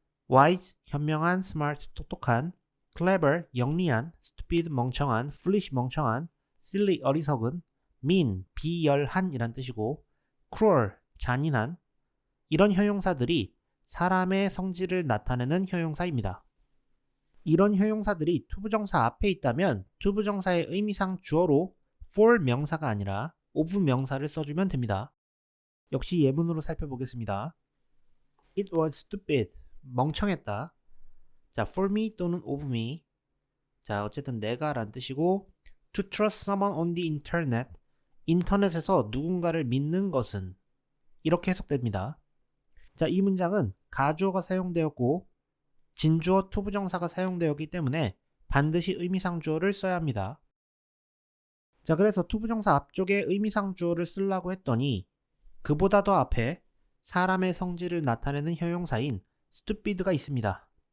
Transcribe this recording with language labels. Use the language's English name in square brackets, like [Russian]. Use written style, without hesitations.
[Korean] wise, 현명한, smart, 똑똑한, clever, 영리한, stupid, 멍청한, foolish, 멍청한, silly, 어리석은, mean, 비열한 이란 뜻이고, cruel, 잔인한, 이런 형용사들이 사람의 성질을 나타내는 형용사입니다. 이런 형용사들이 투부정사 앞에 있다면 투부정사의 의미상 주어로 for 명사가 아니라 of 명사를 써주면 됩니다. 역시 예문으로 살펴보겠습니다. [English] It was stupid. [Korean] 멍청했다. [English] 자, for me [Korean] 또는 [English] of me. [Korean] 자, 어쨌든 내가 란 뜻이고 [English] to trust someone on the internet. [Korean] 인터넷에서 누군가를 믿는 것은 이렇게 해석됩니다. 자, 이 문장은 가주어가 사용되었고 진주어 투부정사가 사용되었기 때문에 반드시 의미상 주어를 써야 합니다. 자, 그래서 투부정사 앞쪽에 의미상 주어를 쓰려고 했더니 그보다 더 앞에 사람의 성질을 나타내는 형용사인 stupid가 있습니다.